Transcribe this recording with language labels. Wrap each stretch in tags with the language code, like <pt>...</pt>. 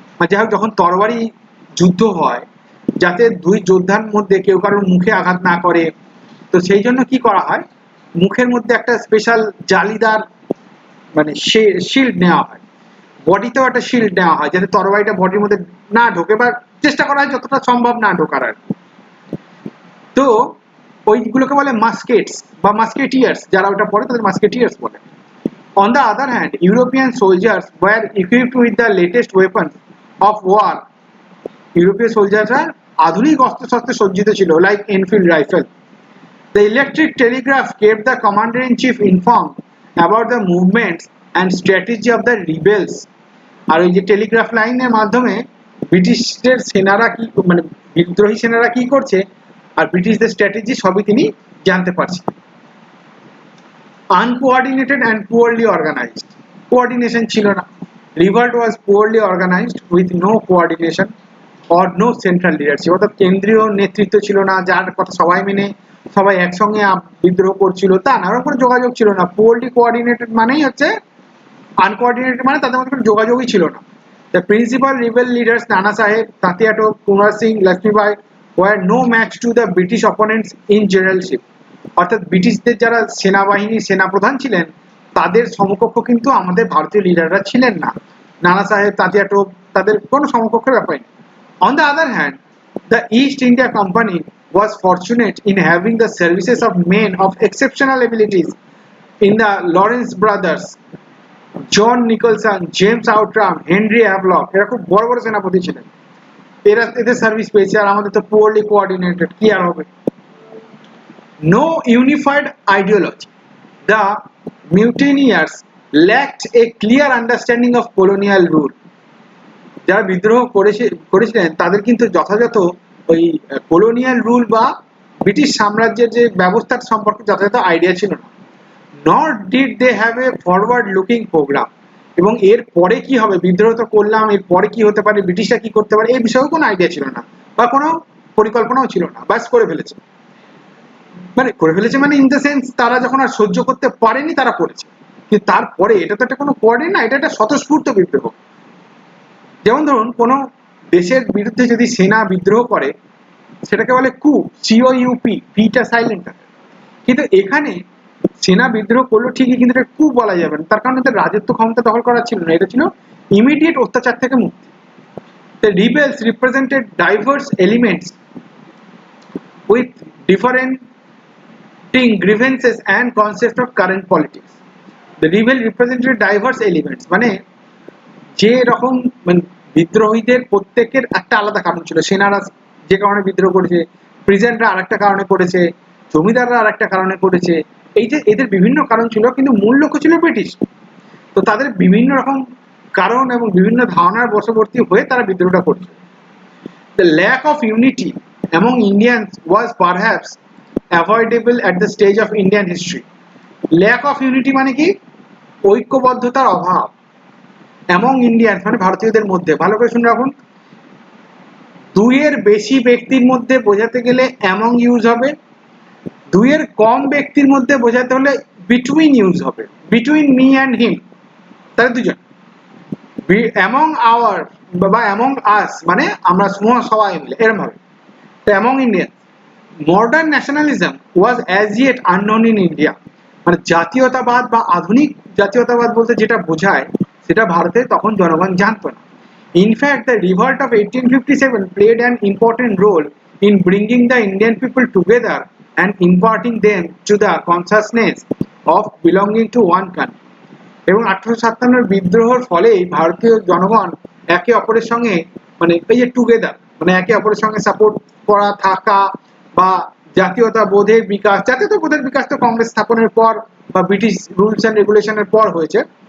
<bn>যাই হোক, যখন তরবারি যুদ্ধ হয় যাতে দুই যোদ্ধার মধ্যে কেউ কারোর মুখে আঘাত না করে, তো সেই জন্য কি করা হয়, মুখের মধ্যে একটা স্পেশাল জালিদার মানে শিল্ড নেওয়া হয়, বডিতেও একটা শিল্ড নেওয়া হয় যাতে তরবারিটা বডির মধ্যে না ঢোকে, বা চেষ্টা করা হয় যতটা সম্ভব না ঢোকার আর কি। তো ওইগুলোকে বলে মাস্কেটস বা মাস্কেটিয়ার্স, যারা ওটা পড়ে তাদের মাস্কেটিয়ার্স বলে।</bn> <en>On the other hand, European soldiers were equipped with the latest weapons of war.</en> <bn>ইউরোপীয় সোলজাররা আধুনিক অস্ত্রশস্ত্রে সজ্জিত ছিল, like Enfield rifle.</bn> <en>The electric telegraph kept the commander-in-chief informed about the movements and strategy of the rebels.</en> <bn>আর ওই যে Telegraph লাইনের মাধ্যমে ব্রিটিশদের সেনারা কি মানে বিদ্রোহী সেনারা কি করছে আর ব্রিটিশদের স্ট্র্যাটেজি সবই তিনি জানতে পারছেন।</bn> <en>Uncoordinated and poorly organized, coordination</en> <bn>ছিল না,</bn> <en>revolt was poorly organized with no coordination or no central leadership,</en> <bn>অর্থাৎ কেন্দ্রীয় নেতৃত্ব ছিল না যার কথা সবাই মেনে সবাই একসঙ্গে বিদ্রোহ করছিল তা না, ওরকম কোনো যোগাযোগ ছিল না।</bn> <en>poorly coordinated</en> <bn>মানেই হচ্ছে আনকোঅর্ডিনেটেড, মানে তাদের মধ্যে কোনো যোগাযোগই ছিল না।</bn> <en>The principal rebel leaders</en> <bn>নানা সাহেব, তাঁতিয়া টোপ, Kumar Singh, Lakshmibai</bn> <en>were no match to the British opponents in generalship,</en> <bn>অর্থাৎ ব্রিটিশদের যারা সেনাবাহিনীর সেনাপ্রধান ছিলেন তাদের সমকক্ষ কিন্তু আমাদের ভারতীয় লিডাররা ছিলেন না। নানা সাহেব, তাঁতিয়া টোপ তাদের কোনো সমকক্ষের ব্যাপার নেই।</bn> <en>On the other hand, the East India Company was fortunate in having the services of men of exceptional abilities in the Lawrence brothers, John Nicholson, James Outram, Henry Havelock,</en> <bn>এরা খুব বড় বড় সেনাপতি ছিলেন, এরা এদের সার্ভিস পেয়েছে। আর আমাদের তো পুয়ারলি কোঅর্ডিনেটেড, কি আর হবে।</bn> <en>No unified ideology, the mutineers lacked a clear understanding of colonial rule.</en> <bn>যারা বিদ্রোহ করেছিলেন তাদের কিন্তু যথাযথ ওই কলোনিয়াল রুল বা ব্রিটিশ সাম্রাজ্যের যে ব্যবস্থার সম্পর্কে যথাযথ আইডিয়া ছিল না।</bn> <en>not did they have a forward looking programme,</en> <bn>এবং এর পরে কি হবে, বিদ্রোহ তো করলাম, এর পরে কি হতে পারে, ব্রিটিশরা কি করতে পারে, এই বিষয়েও কোনো আইডিয়া ছিল না বা কোনো পরিকল্পনাও ছিল না, বাস করে ফেলেছে। মানে ইন দ্য সেন্স তারা যখন আর সহ্য করতে পারেনি তারা করেছে, কিন্তু তারপরে এটা তো একটা কোনো কোঅর্ডিনেট না, এটা একটা স্বতঃস্ফূর্ত বিদ্রোহ। যেমন ধরুন কোনো দেশের বিরুদ্ধে যদি সেনা বিদ্রোহ করে সেটাকে বলে কু, সিওইউপি, পিটা সাইলেন্ট। কিন্তু এখানে সেনা বিদ্রোহ করলো ঠিকই, কিন্তু এটা কু বলা যাবে না, তার কারণ এদের রাজত্ব ক্ষমতা দখল করা ছিল না, এটা ছিল ইমিডিয়েট অত্যাচার থেকে মুক্তি।</bn> <en>The rebels represented diverse elements with differing grievances and concepts of current politics. The rebel represented diverse elements,</en> <bn>মানে যে রকম মানে বিদ্রোহীদের প্রত্যেকের একটা আলাদা কারণ ছিল। সেনারা যে কারণে বিদ্রোহ করেছে, প্রিজেন্টরা আরেকটা কারণে করেছে, জমিদাররা আরেকটা কারণে করেছে, এই যে এদের বিভিন্ন কারণ ছিল, কিন্তু মূল লক্ষ্য ছিল ব্রিটিশ। তো তাদের বিভিন্ন রকম কারণ এবং বিভিন্ন ধারণার বশবর্তী হয়ে তারা বিদ্রোহটা করছে।</bn> <en>The lack of unity among Indians was perhaps avoidable at the stage of Indian history. Lack of unity</en> <bn>মানে কি, ঐক্যবদ্ধতার অভাব। among Indians মানে ভারতীয়দের মধ্যে, ভালো করে শুনে রাখুন, দুইয়ের বেশি ব্যক্তির মধ্যে বোঝাতে গেলে among ইউজ হবে, দুইয়ের কম ব্যক্তির মধ্যে বোঝাতে হলে between ইউজ হবে,</bn> <en>between me and him,</en> <bn>তাহলে দুজন। among our বা among us মানে আমরা সবাই মিলে, এরকম হবে।</bn> <en>তো among Indians, modern nationalism was as yet unknown in India,</en> <bn>মানে জাতীয়তাবাদ বা আধুনিক জাতীয়তাবাদ বলতে যেটা বোঝায় সেটা ভারতে তখন জনগণ জানতো না।</bn> <en>In fact the revolt of 1857 played an important role in bringing the Indian people together and imparting them to the consciousness of belonging to one country.</en> <bn>এবং 1857 বিদ্রোহের ফলেই ভারতীয় জনগণ একে অপরের সঙ্গে মানে এই যে টুগেদার মানে একে অপরের সঙ্গে সাপোর্ট করা থাকা বা জাতীয়তাবোধের বিকাশ তো কংগ্রেস স্থাপনের পর বা ব্রিটিশ রুলস অ্যান্ড রেগুলেশনের পর হয়েছে।</bn>